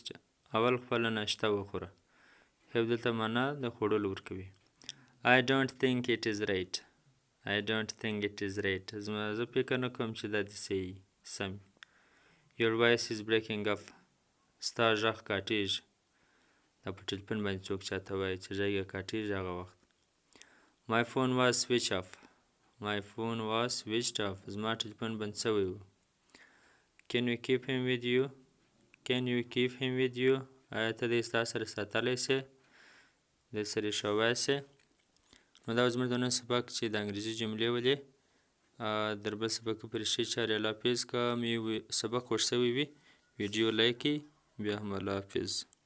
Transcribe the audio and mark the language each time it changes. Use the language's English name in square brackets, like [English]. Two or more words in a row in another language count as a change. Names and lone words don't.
[Pashto] اول خپله ناشته وخوره. have دلته معنا د خوړلو ورکوي. [English] I don't think it is right. I don't think it is right. [Pashto] زه فکر نه کوم چې دا دې صحیح سم. [English] Your voice is breaking up. [Pashto] ستا غږ کاټېږي. دا په ټلیفون باندې څوک چاته وایي چې غږ یې کاټېږي هغه وخت. [English] My phone was switched off. My phone was switched off. [Pashto] زما ټلیفون بند شوی و. [English] Can you keep him with you? Can you keep him with you? [Pashto] آیا ته دې ستا سره ساتلی سې؟ دې سره یې ښوی سې؟ نو دا زموږ د نن سبق چې د انګریزي جملې ولې در بل سبق پورې ښې چارې الله حافظ. که مې سبق خوښ شوی وي ویډیو لایک کړئ. بیا هم الله حافظ.